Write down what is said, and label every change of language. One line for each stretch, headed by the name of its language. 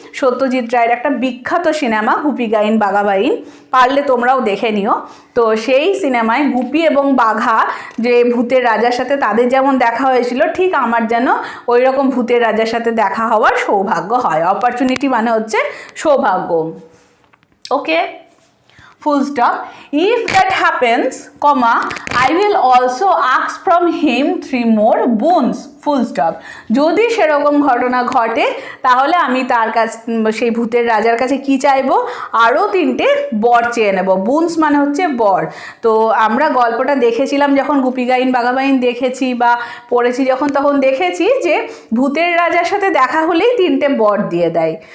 Bangla: সত্যজিৎ রায়ের একটা বিখ্যাত সিনেমা গুপি গাইন বাঘা বাইন, পারলে তোমরাও দেখে নিও। তো সেই সিনেমায় গুপি এবং বাঘা যে ভূতের রাজার সাথে তাদের যেমন দেখা হয়েছিল, ঠিক আমার যেন ওই রকম ভূতের রাজার সাথে দেখা হওয়ার সৌভাগ্য হয়। অপরচুনিটি মানে হচ্ছে সৌভাগ্য।
English: Okay, full stop. If that happens, comma, I will also ask from him 3 more boons, full stop.
Bangla: যদি সেরকম ঘটনা ঘটে তাহলে আমি তার কাছে, সেই ভূতের রাজার কাছে কি চাইবো, আরও 3টে বর চেয়ে নেব। বুনস মানে হচ্ছে বর। তো আমরা গল্পটা দেখেছিলাম যখন গুপি গাইন বাঘা বাইন দেখেছি বা পড়েছি যখন, তখন দেখেছি যে ভূতের রাজার সাথে দেখা হলেই 3টে বর দিয়ে দেয়।